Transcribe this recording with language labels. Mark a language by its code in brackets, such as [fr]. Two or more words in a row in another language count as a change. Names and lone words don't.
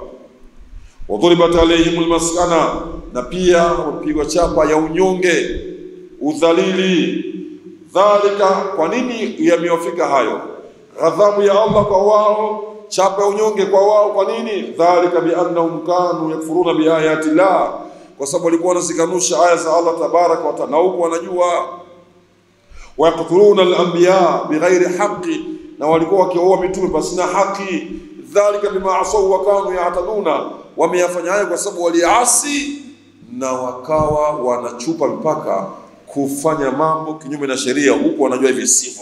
[ar] وضربت عليهم المسكنة, [sw] na pia wapigwa chapa ya unyonge, udhalili. Dhalika, kwa nini yamewafika hayo? Ghadhabu ya Allah kwa wao, chapa ya unyonge kwa wao. Kwa nini? [ar] ذلك بأنهم كانوا يكفرون بآيات الله, [sw] kwa sababu walikuwa wanazikanusha aya za Allah [ar] تبارك وتعالى, [sw] huko wanajua. [ar] ويقتلون الأنبياء بغير حق, [sw] na walikuwa wakiua mitume pasina haki. [ar] ذلك بما عصوا وكانوا يعتدون, [sw] wameyafanya hayo kwa sababu waliasi na wakawa wanachupa mpaka kufanya mambo kinyume na sheria, huko wanajua hivi sivyo.